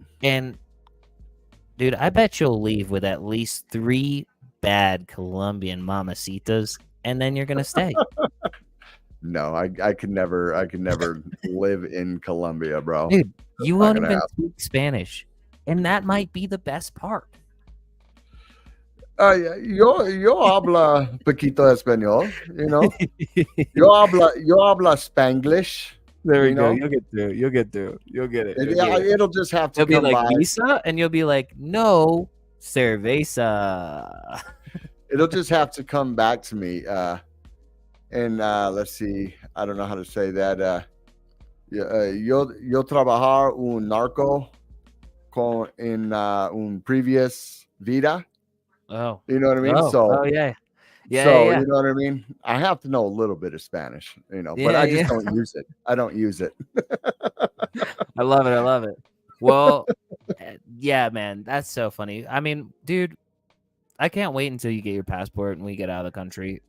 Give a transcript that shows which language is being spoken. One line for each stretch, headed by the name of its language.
English: And dude, I bet you'll leave with at least 3 bad Colombian mamacitas and then you're going to stay. No, I could never live in Colombia, bro. Dude, you won't even speak Spanish. And that might be the best part.
Spanish: Yo habla poquito español,
English: you know.
Spanish: Yo habla Spanglish.
English: There we go. You'll get through. You'll get it. It'll just have to be like by. Visa, and you'll be like, no, cerveza. It'll just have to come back to me. And let's see. I don't know how to say that.
Spanish: Yo trabajar un narco en un previous vida.
English: Oh, you know what I mean? Yeah. You know what I mean? I have to know a little bit of Spanish, you know, but I just don't use it. I don't use it. I love it. Well, yeah, man, that's so funny. I mean, dude, I can't wait until you get your passport and we get out of the country.